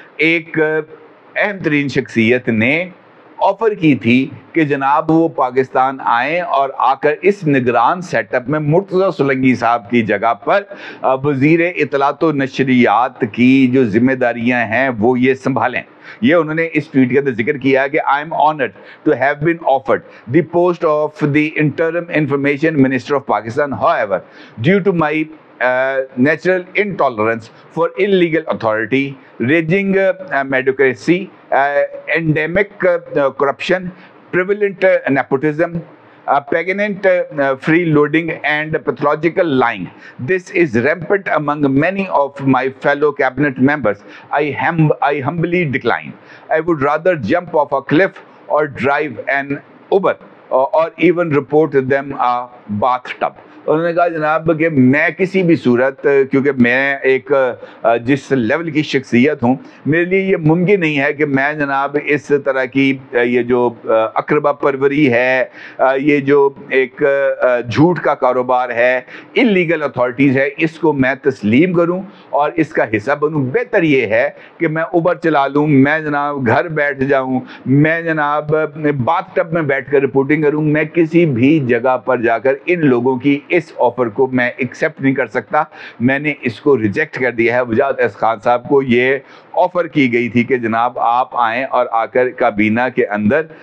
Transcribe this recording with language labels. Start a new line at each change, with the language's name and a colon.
Urdu: ایک اہم ترین شخصیت نے آفر کی تھی کہ جناب وہ پاکستان آئیں اور آ کر اس نگران سیٹ اپ میں مرتضی سولنگی صاحب کی جگہ پر وزیر اطلاعات و نشریات کی جو ذمہ داریاں ہیں وہ یہ سنبھالیں. یہ انہوں نے اس ٹویٹ کے اندر ذکر کیا کہ
English: I am honored to have been offered the post of the interim information minister of Pakistan. However, due to my natural intolerance for illegal authority, raging mediocrity, endemic corruption, prevalent nepotism, pageant freeloading and pathological lying. This is rampant among many of my fellow cabinet members. I humbly decline. I would rather jump off a cliff or drive an Uber or even report them a bathtub.
Urdu: انہوں نے کہا جناب کہ میں کسی بھی صورت، کیونکہ میں ایک جس لیول کی شخصیت ہوں، میرے لیے یہ ممکن نہیں ہے کہ میں جناب اس طرح کی یہ جو اقربا پروری ہے، یہ جو ایک جھوٹ کا کاروبار ہے،
English: illegal authorities
Urdu: ہے، اس کو میں تسلیم کروں اور اس کا حصہ بنوں۔ بہتر یہ ہے کہ میں اوبر چلا لوں، میں جناب گھر بیٹھ جاؤں، میں جناب باتھ ٹب میں بیٹھ کر رپورٹنگ کروں۔ میں کسی بھی جگہ پر جا کر ان لوگوں کی اس آفر کو میں ایکسیپٹ نہیں کر سکتا، میں نے اس کو ریجیکٹ کر دیا ہے۔ وجاہت احسن خان صاحب کو یہ آفر کی گئی تھی کہ جناب آپ آئیں اور آ کر کابینہ کے اندر